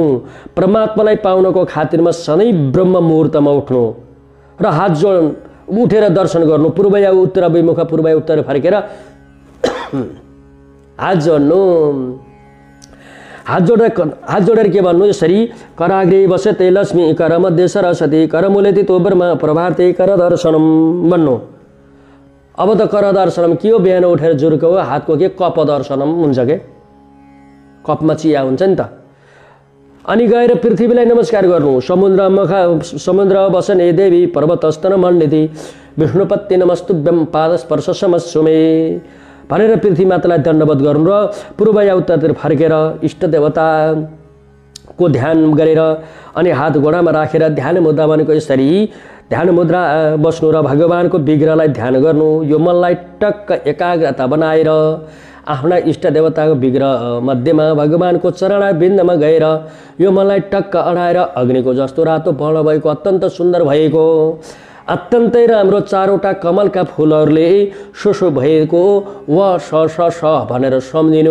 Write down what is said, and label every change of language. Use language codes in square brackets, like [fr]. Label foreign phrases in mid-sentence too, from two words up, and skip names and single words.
[ne] परमात्मालाई पाउनको खातिरमा सधैँ ब्रह्म मुहुर्तमा उठ्नु र हात जोड उठेर दर्शन गर्नु। पूर्व या उत्तर विमुख, पूर्व या उत्तर फर्केर हात जोड्नु। हात जोडेर के भन्नु, यसरी [sa] कराग्रे वसते लक्ष्मी कर मध्ये सरस्वती कर मूलेति तो ब्रह्म प्रभाते कर दर्शनम [ne] भन्नु। अब त [sa] कर दर्शनम [ne] के हो, बिहान उठेर जुर्को हातको के कप दर्शनम हुन्छ के, कपमा चिया हुन्छ नि त। अनि गएर पृथ्वीलाई नमस्कार गर्नु। [sa] समुद्र वसने देवी पर्वतस्तन मण्डिति विष्णुपत्ति नमस्तुभ्यं पादस्पर्श समस्सुमे [ne] भनेर पृथ्वी मातालाई दण्डवत गर्नु र पूर्व या उत्तरतिर फर्केर इष्ट देवताको ध्यान गरेर अनि हात गोडामा राखेर ध्यान मुद्रा भनेको यसरी ध्यान मुद्रा बस्नु र भगवानको विग्रहलाई ध्यान गर्नु। यो मनलाई टक्क एकाग्रता बनाएर आफ्ना इष्ट देवताको विग्रह मध्यमा भगवानको चरणाबिन्दमा गएर यो मनलाई टक्क अडाएर अग्निको जस्तो रातो वर्ण भएको अत्यन्त सुन्दर भएको अत्यन्तै राम्रो चारवटा कमलका फुलहरूले शोषो भएको व स भनेर सम्झिनु।